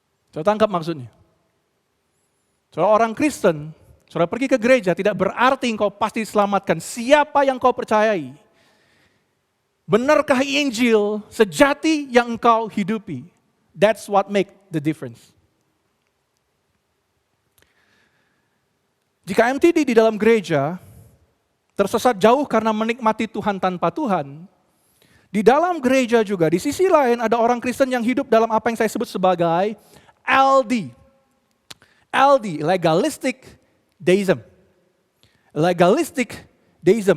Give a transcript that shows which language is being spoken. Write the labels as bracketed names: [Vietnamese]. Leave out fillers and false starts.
[Indonesian] Saudara tangkap maksudnya. Saudara orang Kristen, saudara pergi ke gereja tidak berarti engkau pasti diselamatkan. Siapa yang kau percayai? Benarkah Injil sejati yang engkau hidupi? [English] That's what make the difference. [Indonesian] Jika MTD di dalam gereja tersesat jauh karena menikmati Tuhan tanpa Tuhan, di dalam gereja juga di sisi lain ada orang Kristen yang hidup dalam apa yang saya sebut sebagai LD. [English] LD, legalistic deism. Legalistic deism.